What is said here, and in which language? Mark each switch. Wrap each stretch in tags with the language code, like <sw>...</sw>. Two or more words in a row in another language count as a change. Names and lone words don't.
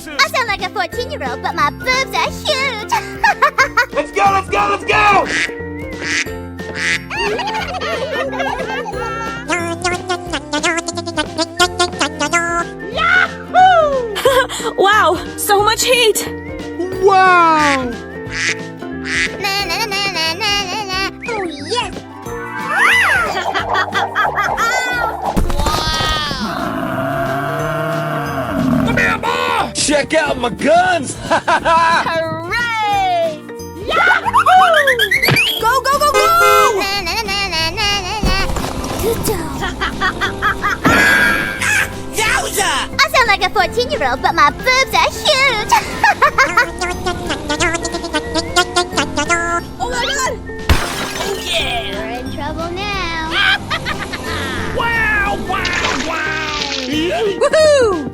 <en>I sound like a 14-year-old, but my boobs are huge! Let's go, let's go, let's go! Wow, so much heat! Wow! Na na na na na na na. Oh yes! Come here, boy! Check out my guns! Hooray! Go, go, go, go! Na na na na na na na. Yowza! I sound like a 14-year-old, but my boobs are huge! Oh my god! We're in trouble now. Wow, wow, wow! Woohoo!</en>